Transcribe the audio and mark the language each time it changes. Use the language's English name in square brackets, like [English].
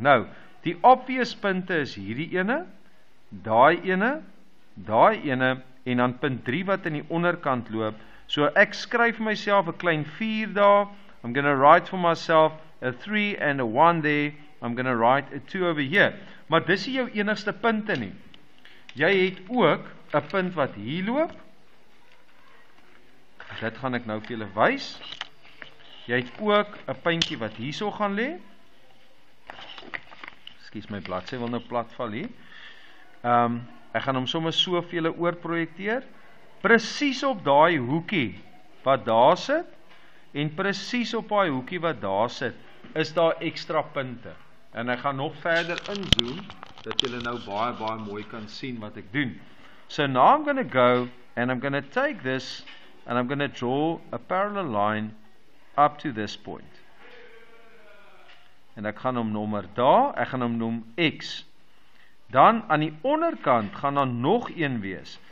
[Afrikaans] Nou, die obvious punte is hierdie ene, daai ene, en dan punt 3 wat in die onderkant loop. So ek skryf myself 'n klein 4 daar, [English] I'm going to write for myself a 3 and a 1 there, I'm going to write a 2 over here. [Afrikaans] Maar dis nie jou enigste punte nie. Jy het ook 'n punt wat hier loop. Dit gaan ek nou vir julle wys. Jy het ook 'n puntjie wat hierso gaan lê. Ekskuus, my bladsy wil nou plat val hier. Ek gaan hom sommer so vir julle oorprojekteer. Presies op daai hoekie wat daar sit, en presies op daai hoekie wat daar sit, is daar ekstra punte. En ek gaan nog verder inzoom, dat julle nou baie mooi kan sien wat ek doen. [English] So now I'm going to go, and I'm going to take this, and I'm going to draw a parallel line up to this point. [Afrikaans] En ek gaan hom nommer daar, ek gaan hom noem X. Dan aan die onderkant gaan daar nog een wees.